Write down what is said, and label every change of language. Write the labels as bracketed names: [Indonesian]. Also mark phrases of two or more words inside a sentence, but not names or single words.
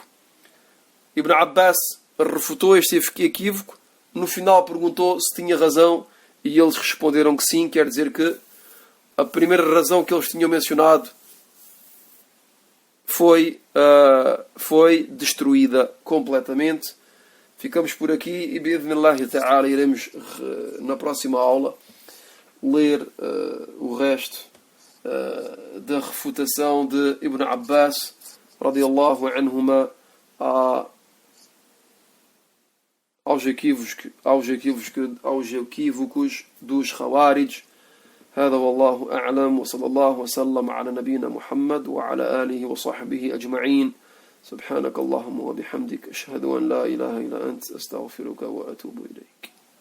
[Portuguese] Ibn Abbas refutou este equívoco. No final perguntou se tinha razão e eles responderam que sim. Quer dizer que a primeira razão que eles tinham mencionado foi destruída completamente. Ficamos por aqui e [Arabic] بإذن الله تعالى [Portuguese] iremos na próxima aula ler o resto da refutação de Ibn Abbas [Arabic] رضي الله عنهما [Portuguese] aos equívocos dos Khawarij. [Arabic] هذا والله أعلم وصلى الله وسلم على نبينا محمد وعلى آله وصحبه أجمعين. سبحانك اللهم وبحمدك أشهد أن لا إله إلا أنت أستغفرك وأتوب إليك.